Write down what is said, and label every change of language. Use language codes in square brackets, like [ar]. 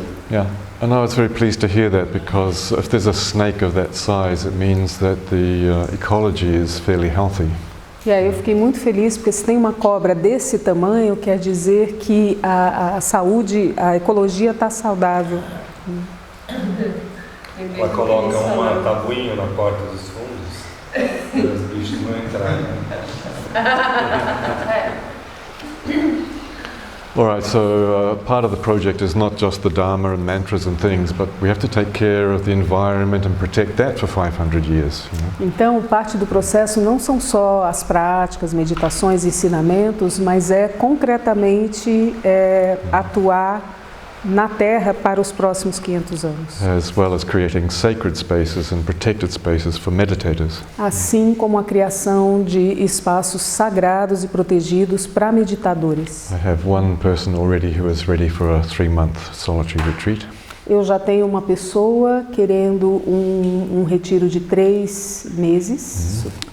[en] Yeah, and I was very pleased to hear that because if there's a snake of that size, it means that the ecology is fairly healthy. [pt] E aí eu fiquei muito feliz porque se tem uma cobra desse tamanho, quer dizer que a saúde, a ecologia está saudável. Ela coloca uma tabuinha na porta dos fundos para os bichos não entrarem. [en] All right, so part of the project is not just the Dharma and mantras and things, but we have to take care of the environment and protect that for 500 years. [pt] Então, parte do processo não são só as práticas, meditações, ensinamentos, mas é concretamente atuar na Terra para os próximos 500 anos. [en] As well as creating sacred spaces and protected spaces for meditators. [pt] Assim como a criação de espaços sagrados e protegidos para meditadores. [en] I have one person already who is ready for a 3-month solitary retreat. [pt] Eu já tenho uma pessoa querendo um retiro de 3 meses.